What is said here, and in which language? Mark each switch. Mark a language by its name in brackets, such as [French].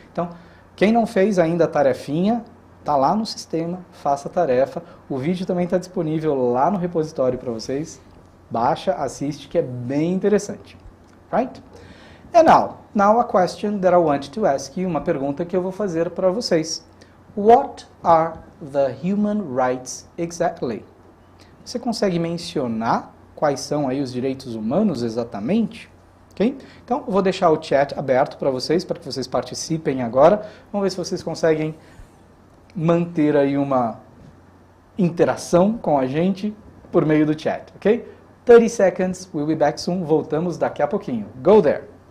[Portuguese] Então, quem não fez ainda a tarefinha, tá lá no sistema, faça a tarefa. O vídeo também está disponível lá no repositório para vocês. Baixa, assiste, que é bem interessante. Right? [English] And now a question that I want to ask you, [Portuguese] uma pergunta que eu vou fazer para vocês. [English] What are the human rights exactly? [Portuguese] Você consegue mencionar quais são aí os direitos humanos exatamente? Okay? Então, eu vou deixar o chat aberto para que vocês participem agora. Vamos ver se vocês conseguem manter aí uma interação com a gente por meio do chat, ok? [English] 30 seconds, we'll be back soon. [Portuguese] Voltamos daqui a pouquinho. [English] Go there!